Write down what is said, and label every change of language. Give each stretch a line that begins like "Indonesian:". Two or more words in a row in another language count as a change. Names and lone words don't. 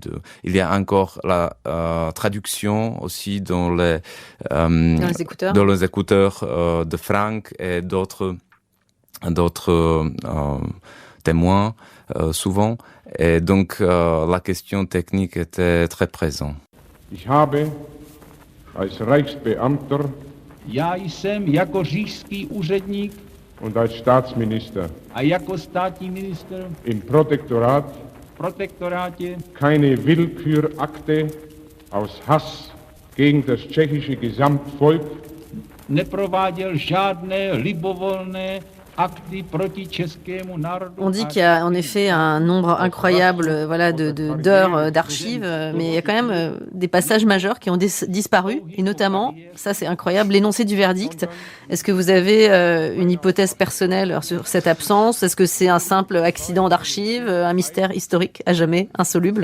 French: Il y a encore la traduction aussi dans les écouteurs de Frank et d'autres témoins souvent. Et donc la question technique était très présente.
German: Als Reichsbeamter
Czech: Já jsem jako říšský úředník
German: und als Staatsminister
Czech: a jako státní ministr
German: im
Czech: protektorátě
German: keine Willkürakte aus Hass gegen das tschechische Gesamtvolk
Czech: neprováděl žádné libovolné akty proti českému národu.
French: On dit qu'il y a en effet un nombre incroyable d'heures d'archives, mais il y a quand même des passages majeurs qui ont disparu, et notamment, ça c'est incroyable, l'énoncé du verdict. Est-ce que vous avez une hypothèse personnelle sur cette absence? Est-ce que c'est un simple accident d'archives, un mystère historique à jamais insoluble?